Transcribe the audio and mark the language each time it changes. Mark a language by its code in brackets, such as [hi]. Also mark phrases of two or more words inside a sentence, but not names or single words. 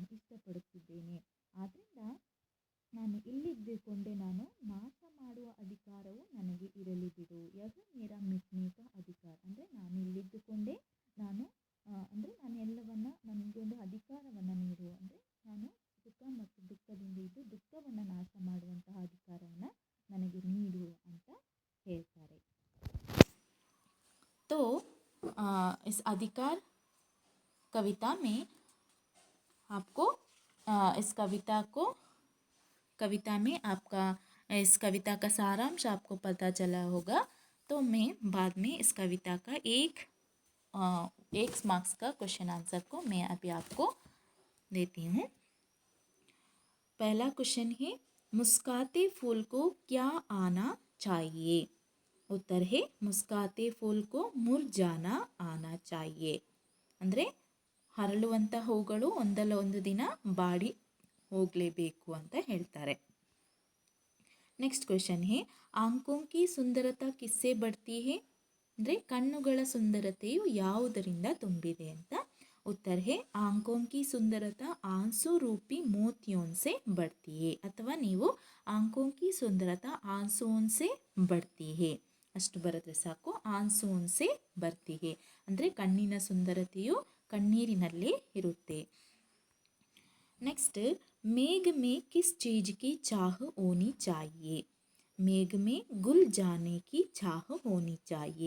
[kn] ಇಷ್ಟಪಡುತ್ತಿದ್ದೇನೆ, ಆದ್ದರಿಂದ ನಾನು ಇಲ್ಲಿದ್ದುಕೊಂಡೇ ನಾನು ನಾಶ ಮಾಡುವ ಅಧಿಕಾರವು ನನಗೆ ಇರಲಿ ಬಿಡು, [hi] यह मेरा मिटने का अधिकार, [kn] ಅಂದರೆ ನಾನು ಇಲ್ಲಿದ್ದುಕೊಂಡೇ ನಾನು ಅಂದರೆ ನಾನು ಎಲ್ಲವನ್ನ ನನಗೊಂದು ಅಧಿಕಾರವನ್ನು ನೀಡು, ಅಂದರೆ ನಾನು ಸುಖ ಮತ್ತು ದುಃಖದಿಂದ ಇದ್ದು ದುಃಖವನ್ನು ನಾಶ ಮಾಡುವಂತಹ ಅಧಿಕಾರವನ್ನು ನನಗೆ ನೀಡು ಅಂತ ಹೇಳ್ತಾರೆ. [hi] तो इस अधिकार कविता में आपको इस कविता में आपका इस कविता का सारांश आपको पता चला होगा। तो मैं बाद में इस कविता का एक मार्क्स का क्वेश्चन आंसर को मैं अभी आपको देती हूँ। पहला क्वेश्चन है, मुस्काते फूल को क्या आना चाहिए? उत्तर है, मुस्काते फूल को मुरझाना आना चाहिए, [kn] ಅಂದರೆ ಹರಳುವಂಥ ಹೂಗಳು ಒಂದಲ್ಲ ಒಂದು ದಿನ ಬಾಡಿ ಹೋಗಲೇಬೇಕು ಅಂತ ಹೇಳ್ತಾರೆ. [hi] नेक्स्ट क्वेश्चन है, आंखों की सुंदरता किससे बढ़ती है? [kn] ಅಂದರೆ ಕಣ್ಣುಗಳ ಸುಂದರತೆಯು ಯಾವುದರಿಂದ ತುಂಬಿದೆ ಅಂತ. [hi] उत्तर है ಆಂಖೋं की सुंदरता आंसू रूपी मोतियों से बढ़ती है, [kn] ಅಥವಾ ನೀವು [hi] आंखों की सुंदरता आंसुओं से बढ़ती है [kn] ಅಷ್ಟು ಬರೆದ್ರೆ ಸಾಕು. [hi] आंसूं से बढ़ती है [kn] ಅಂದರೆ ಕಣ್ಣಿನ ಸುಂದರತೆಯು ಕಣ್ಣೀರಿನಲ್ಲೇ ಇರುತ್ತೆ. [hi] नेक्स्ट, मेघ में किस चीज़ की चाह होनी चाहिए. मेघ में गुल जाने की चाह होनी चाहिए.